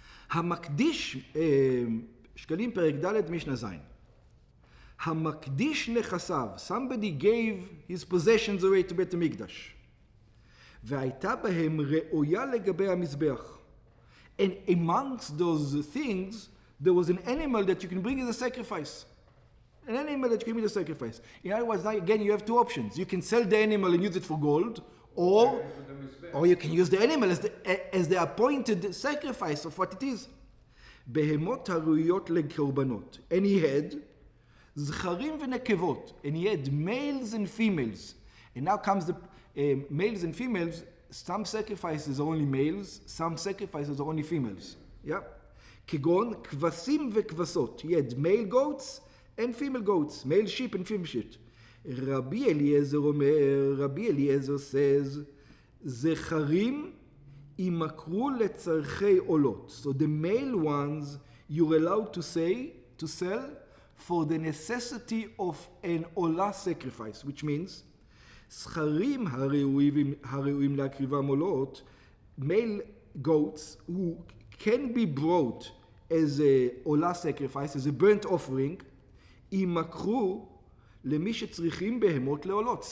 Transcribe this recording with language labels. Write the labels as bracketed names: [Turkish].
[Hebrew] המקדיש, שקלים פרק ד' משנה ז'. המקדיש נכסיו, [English] somebody gave his possessions away to בית המקדש. [Hebrew] והייתה בהם ראויה לגבי המזבח. [English] And amongst those things, there was an animal that you can bring as a sacrifice. An animal that you can bring as a sacrifice. In other words, now again, you have two options. You can sell the animal and use it for gold, or you can use the animal as the appointed sacrifice of what it is. [Hebrew] בהמות הראויות לקורבנות. [English] And he had [Hebrew] זכרים ונקבות. [English] And he had males and females. And now comes the males and females. Some sacrifices are only males, some sacrifices are only females. Yeah? [Hebrew] כגון כבשים וכבשות. [English] He had male goats and female goats, male sheep and female sheep. Rabbi Eliezer says, [Hebrew] זכרים יימכרו לצרכי עולות. [English] So the male ones you're allowed to sell for the necessity of an עולה sacrifice, which means [Hebrew] זכרים הראויים להקריבם עולות, [English] male goats who can be brought as a עולה sacrifice, as a burnt offering, [Hebrew] יימכרו למי שצריכים בהמות לעולות.